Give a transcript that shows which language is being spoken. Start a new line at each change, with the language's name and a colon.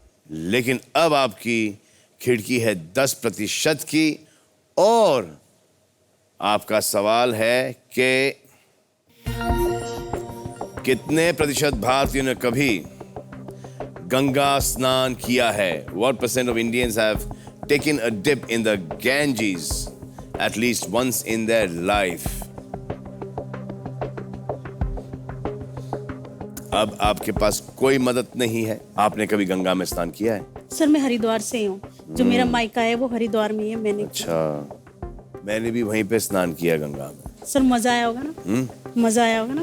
Hindi: लेकिन अब आपकी खिड़की है 10% की और आपका सवाल है कि कितने प्रतिशत भारतीयों ने कभी गंगा स्नान किया है?
English: What percent of Indians have taken a dip in the Ganges at least once in their life?
Hindi: अब आपके पास कोई मदद नहीं है। आपने कभी गंगा में स्नान किया है? सर मैं हरिद्वार से ही हूँ। जो मेरा मायका है वो हरिद्वार में ही है। मैंने अच्छा, मैंने भी वहीं पे स्नान किया गंगा में। सर मजा आया होगा ना? मजा आया होगा ना?